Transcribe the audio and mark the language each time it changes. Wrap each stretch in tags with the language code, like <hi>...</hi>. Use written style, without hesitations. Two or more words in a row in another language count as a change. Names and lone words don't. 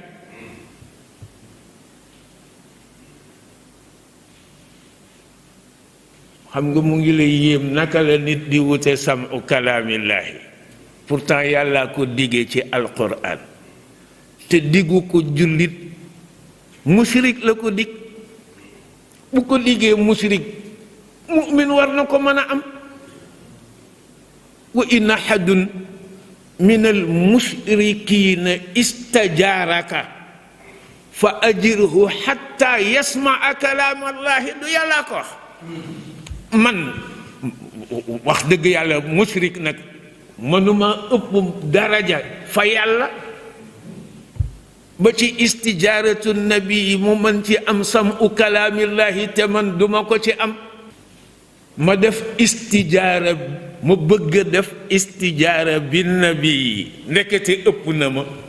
<wo>xam nga mu ngi lay yéem naka la nit di wute samu kalaamillaahi pourtant yàlla ko diggee ci alquran te diggu ko jullit mushrik la ko dig bu ko diggee mushrik mu'min war na ko mën a am</wo> <ar>وإن أحد من المشركين استجارك فأجره حتى يسمع كلام الله</ar> <wo>du yàlla ko wax man wax dëgg yàlla mushrik nag mënuma ëpp daraja fa yàlla ba ci istijaaratu nabi mu mën ci am samu kalaamillahi te man duma ko ci am ma def istijaara ma bëgg a def istijaara bi nabi ndekete ëpp na ma</wo>